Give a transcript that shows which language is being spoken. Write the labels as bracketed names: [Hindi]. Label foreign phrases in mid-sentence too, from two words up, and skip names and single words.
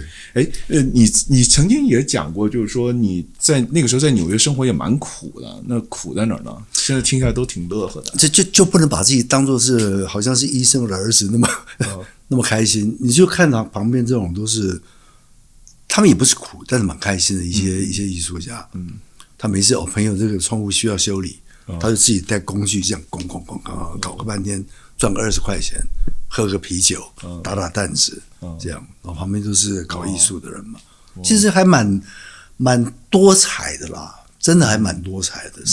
[Chinese] 你曾經也講過，就是說你在那個時候在紐約生活也蠻苦的，那苦在哪兒呢？現在聽起來都挺樂呵的。就不能把自己當作是好像是醫生的兒子那麼開心。你就看到旁邊這種都是。他們也不是苦，但是蠻開心的一些藝術家。他每次朋友這個窗戶需要修理，他就自己帶工具這樣咣搞個半天，賺個20塊錢，喝個啤酒，打彈子，這樣。然後旁邊都是搞藝術的人嘛，其實還蠻多彩的啦，真的還蠻多彩的。